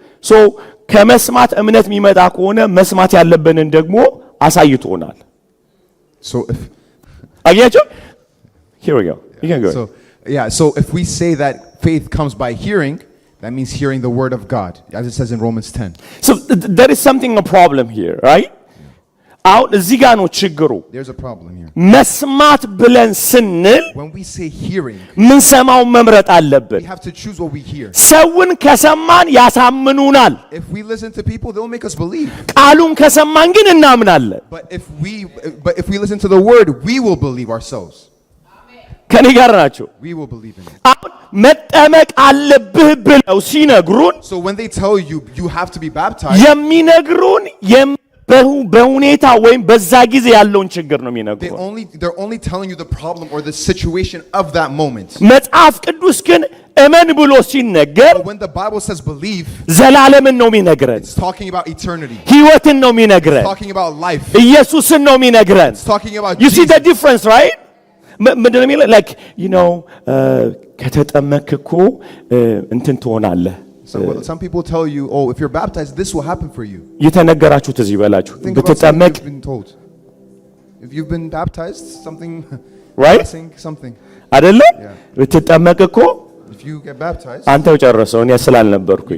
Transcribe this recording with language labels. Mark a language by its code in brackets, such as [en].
[am] ሶ ከመስማት እምነት የሚመጣ ከሆነ መስማት ያለብንን ደግሞ አሳይቶናል። [en] So if [am] አያችሁ? [en] Here we go. You can go. So if we say that faith comes by hearing, that means hearing the word of God, as it says in Romans 10. So there is something a problem here, right? [am] አሁን እዚህ ጋር ነው ችግሩ። [en] There's a problem here. [am] መስማት ብለን ስንል [en] When we say hearing, [am] ምን ሰማው መምረጥ አለብን። [en] we have to choose what we hear. [am] ሰውን ከሰማን ያሳምኑናል። [en] If we listen to people, they'll make us believe. [am] ቃሉን ከሰማን ግን እናምናለን። [en] But if we listen to the word, we will believe ourselves. [am] ከኔ ጋር ናቸው። [en] We will believe in it. [am] አሁን መጠመቅ አለብህ ብለው ሲነግሩን [en] So when they tell you you have to be baptized, [am] የሚነግሩን በሁኔታ ወይም በዛ ጊዜ ያለውን ችግር ነው የሚነግሩን። [en] they're only telling you the problem or the situation of that moment. [am] መጽሐፍ ቅዱስ ግን እመን ብሎ ሲነገር [en] But when the Bible says believe, [am] ዘላለምን ነው የሚነግረን። [en] it's talking about eternity. [am] ሕይወትን ነው የሚነግረን። [en] It's talking about life. [am] ኢየሱስን ነው የሚነግረን። [en] It's talking about You see Jesus. the difference, right? [am] ምንድን ነው የሚለው? [en] like you know [am] ከተጠመቅክ እኮ እንትን ትሆናለህ። [en] So some people tell you, oh, if you're baptized, this will happen for you. [am] የተነገራችሁ ትዝ ይበላችሁ ብትጠመቅ [en] You've been told. If you've been baptized, something, right? Something. [am] አይደለ? [en] Yeah. [am] ብትጠመቅ እኮ [en] If you get baptized, [am] አንተው ጨረሰው እኔ ስላልነበርኩኝ